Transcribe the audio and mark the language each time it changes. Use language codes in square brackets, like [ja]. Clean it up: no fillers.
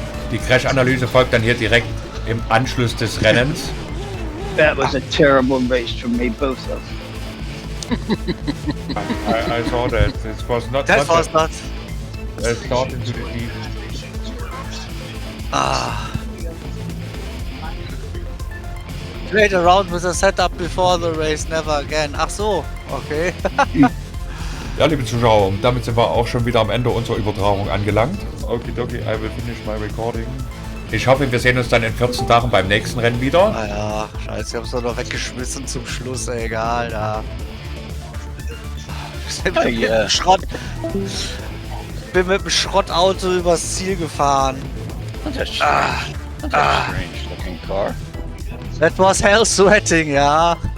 [de] Die Crash-Analyse folgt dann hier direkt im Anschluss des Rennens. [en] That was a terrible race for me, both of I saw that. It was not. That was not. A start into the season. Played around with the setup before the race, never again. [de] Ach so, okay. Ja, liebe Zuschauer, und damit sind wir auch schon wieder am Ende unserer Übertragung angelangt. [en] Okay, I will finish my recording. [de] Ich hoffe, wir sehen uns dann in 14 Tagen beim nächsten Rennen wieder. Ah ja, scheiße, ich hab's doch noch weggeschmissen zum Schluss, egal, ja. Hey, Schrott. bin mit dem Schrottauto übers Ziel gefahren. [en] That's a strange looking car. That was hell sweating, ja.